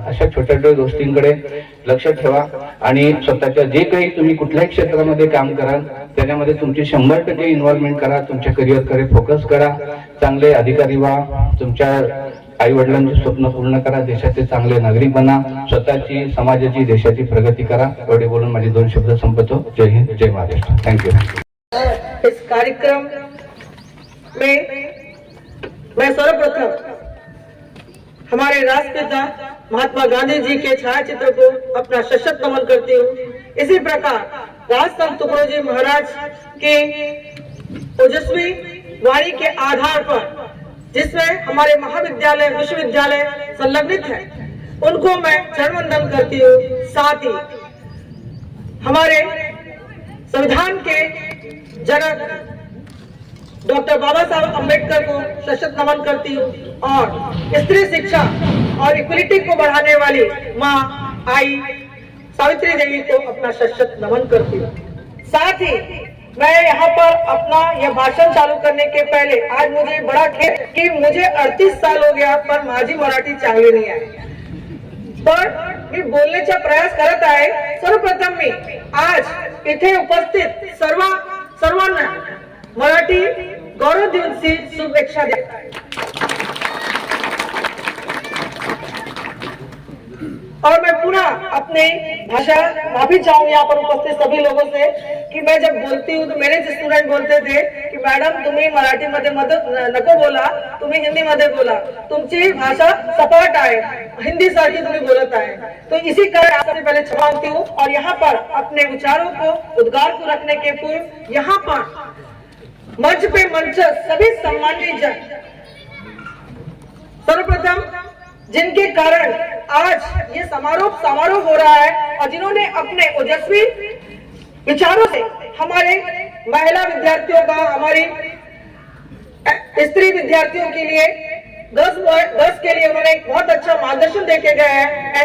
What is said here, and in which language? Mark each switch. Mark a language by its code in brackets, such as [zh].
[mr] अशा छोट्या छोट्या गोष्टींकडे लक्ष ठेवा आणि स्वतःच्या जे काही तुम्ही कुठल्याही क्षेत्रामध्ये काम कराल त्याच्यामध्ये तुमची 100% इन्व्हॉल्वमेंट करा. तुमच्या करिअरकडे फोकस करा. चांगले अधिकारी व्हा. तुमच्या आई वडिलांची स्वप्न पूर्ण करा. देशाचे चांगले नागरिक बना. स्वतःची, समाजाची, देशाची प्रगती करा. एवढे बोलून माझे 2 शब्द संपवतो. जय हिंद, जय महाराष्ट्र. थँक्यू. [hi] इस कार्यक्रम में मैं सर्वप्रथम हमारे राष्ट्रपिता महात्मा गांधी जी के छायाचित्र को अपना सशक्त नमन करती हूँ. इसी प्रकार राजसंत तुकडोजी महाराज के ओजस्वी वाणी के आधार पर जिसमें हमारे महाविद्यालय, विश्वविद्यालय संलग्नित है, उनको मैं चरण वंदन करती हूँ. साथ ही हमारे संविधान के जनक डॉक्टर बाबा साहब अम्बेडकर को सशक्त नमन करती हूँ और स्त्री शिक्षा और इक्वलिटी को बढ़ाने वाली माँ आई सावित्री देवी को अपना सशक्त नमन करती हूँ. साथ ही मैं यहाँ पर अपना यह भाषण चालू करने के पहले आज मुझे बड़ा खेद कि मुझे 38 साल हो गया [mr] पण माझी मराठी चांगली नाही आहे. पण मी बोलण्याचा प्रयास करत आहे. सर्वप्रथम मी आज इथे उपस्थित सर्वांना मराठी गौरव दिवसाची शुभेच्छा [hi] देता है. और मैं पुनः अपने भाषा माफी चाहूँ यहाँ पर उपस्थित सभी लोगों से कि मैं जब बोलती हूँ तो मेरे स्टूडेंट बोलते थे कि मॅडम [mr] तुम्ही मराठी मध्ये नको बोला, तुम्ही हिंदी मध्ये बोला, तुमची भाषा सपाट आहे, हिंदी सारखी तुम्ही बोलत आहे. [hi] तो इसी कारण आपसे पहले क्षमा मांगती हूँ और यहाँ पर अपने विचारों को उद्गार को रखने के पूर्व यहाँ पर मंच पे मंच सभी सम्मानित जन, सर्वप्रथम जिनके कारण आज ये समारोह हो रहा है और जिन्होंने अपने ओजस्वी विचारों से हमारे महिला विद्यार्थियों का, हमारी स्त्री विद्यार्थियों के लिए, गर्ल्स के लिए उन्होंने एक बहुत अच्छा मार्गदर्शन देके गए हैं.